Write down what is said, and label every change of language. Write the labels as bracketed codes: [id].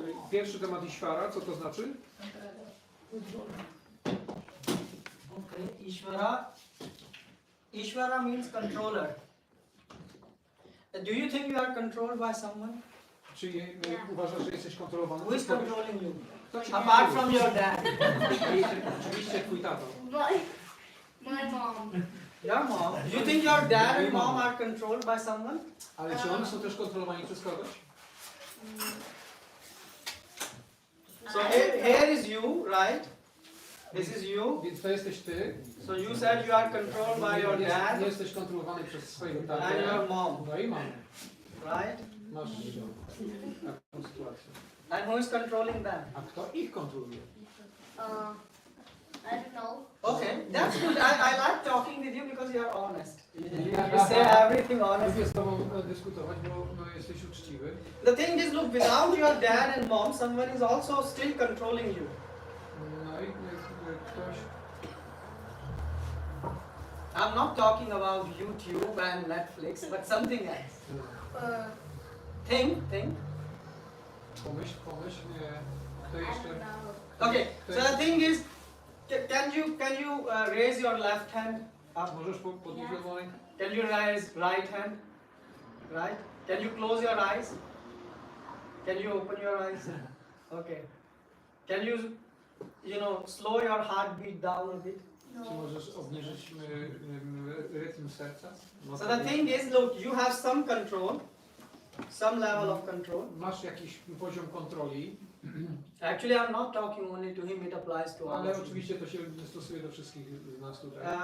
[pl] Pierwszy temat Ishvara, co to znaczy? [en] Okay, Ishvara means controller. Do you think you are controlled by someone? [pl] Czy uważasz, że jesteś kontrolowany? [en] Who is controlling you? [pl] Kto cię [en] Apart [pl] kontroluje? [en] from your dad. [pl] Oczywiście twój tato. [en] My mom. Your mom. Do you think your dad and mom are controlled by someone? [pl] Ale czy oni są też kontrolowani przez kogoś? [en] So here is you, right? This is you. [pl] Więc to jesteś ty. [en] So you said you are controlled by your dad [pl] Jesteś kontrolowany przez swojego tatę. [en] and your mom, [pl] No i mamy. [en] right? [pl] Masz taką sytuację. [en] And who is controlling them? [pl] A kto ich kontroluje? [en] I don't know. Okay, that's good. I like talking with you because you are honest. You say everything honest. [pl] Lubię z tobą dyskutować, bo jesteś uczciwy. [en] The thing is, look, without your dad and mom, someone is also still controlling you. [pl] No i ktoś... [en] I'm not talking about YouTube and Netflix, but something else. Think. [pl] Pomyśl, kto [en] I [pl] jeszcze... [en] don't know. Okay, so the thing is, can you raise your left hand up? [pl] Możesz podnieść lewą rękę? [en] Can you raise right hand? Right? Can you close your eyes? Can you open your eyes? Okay. Can you slow your heartbeat down a bit? [pl] Czy możesz obniżyć rytm serca? [en] So the thing is, look, you have some control, some level of control. [pl] Masz jakiś poziom kontroli, [en] Actually, I'm not talking only to him, it applies to all [pl] ale [en] of you. [pl] oczywiście to się stosuje do wszystkich z nas tutaj.